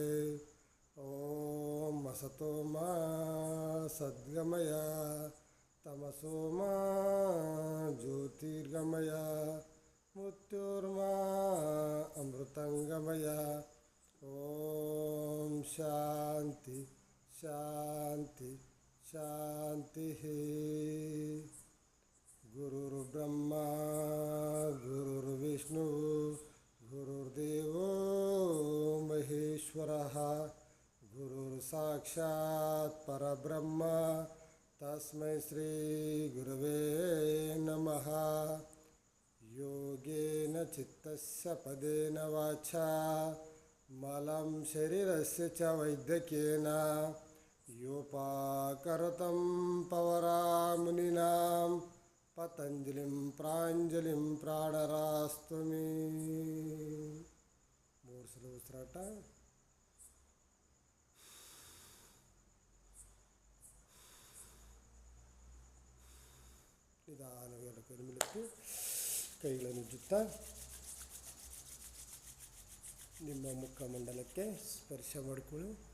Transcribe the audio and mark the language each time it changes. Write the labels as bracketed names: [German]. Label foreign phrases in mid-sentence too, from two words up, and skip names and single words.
[Sanskrit] ॐ असतो मा सद्गमय तमसो मा ज्योतिर्गमय मृत्योर्मा अमृतंगमय. ॐ शान्तिः शान्तिः शान्तिः. गुरुर्ब्रह्मा गुरुर्विष्णुः गुरुर्देवो महेश्वरः गुरुः साक्षात् परब्रह्म तस्मै श्री गुरवे नमः. योगेन चित्तस्य पदेन वाचा मलं शरीरस्य च वैद्यकेन योऽपाकरोत्तं प्रवरंमुनीनां पतञ्जलिं प्राञ्जलिः प्रणतोऽस्मि. [Kannada] 3 ಸಲ ಉಸಿರಾಟ. ನಿಧಾನವಾಗಿ ಕೈ ಮೇಲೆತ್ತಿ ಕೈಗಳನ್ನು ಉಜ್ಜುತ್ತಾ ನಿಮ್ಮ ಮುಖಮಂಡಲಕ್ಕೆ ಸ್ಪರ್ಶ ಮಾಡಿಕೊಳ್ಳಿ.